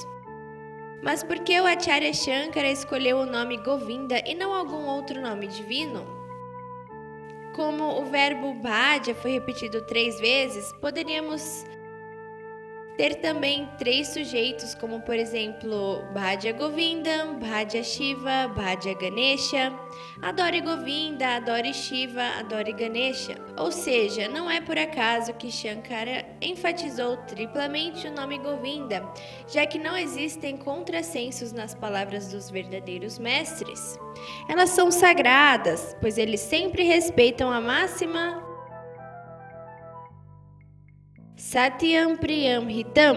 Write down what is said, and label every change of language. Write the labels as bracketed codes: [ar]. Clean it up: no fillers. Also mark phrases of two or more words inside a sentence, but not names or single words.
[pt] Mas por que o Acharya Shankara escolheu o nome Govinda e não algum outro nome divino? Como o verbo bhaja foi repetido 3 vezes, poderíamos ter também 3 sujeitos, como por exemplo, [sa] भज गोविन्दं, भज शिव, भज गणेश. [pt] Adore Govinda, adore Shiva, adore Ganesha. Ou seja, não é por acaso que Shankara enfatizou triplamente o nome Govinda, já que não existem contrassensos nas palavras dos verdadeiros mestres. Elas são sagradas, pois eles sempre respeitam a máxima [sa] सत्यं प्रियं हितम्.